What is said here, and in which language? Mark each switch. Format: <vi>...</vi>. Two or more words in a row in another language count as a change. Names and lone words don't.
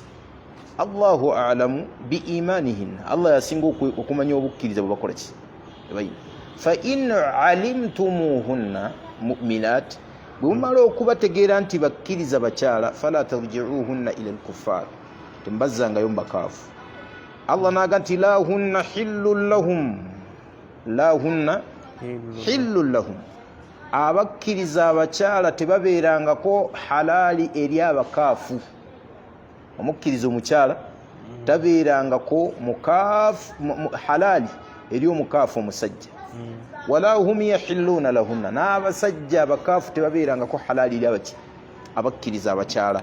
<ar>الله أعلم بإيمانهن,</ar> <lg>Allah yasinga okumanya obukkiriza bwe bakola ki.</lg> <ar>فإن علمتموهن مؤمنات,</ar> <lg>bwe mumala okubategeera nti bakkiriza bakyala,</lg> <ar>فلا ترجعوهن إلى الكفار,</ar> <lg>tembazzangayo mbakaafu. Allah naga nti</lg> <ar>لا هن حل لهم, لا هن حل لهم,</ar> <lg>abakkiriza abakyala tebabeerangako halaali eri abakaafu. Omukkiriza omukyala tabeerangako halaali eri omukaafu omusajja.</lg> <ar>ولا هم يحلون لهن,</ar> <lg>n'abasajja abakaafu tebabeerangako halaali eri abakkiriza abakyala.</lg>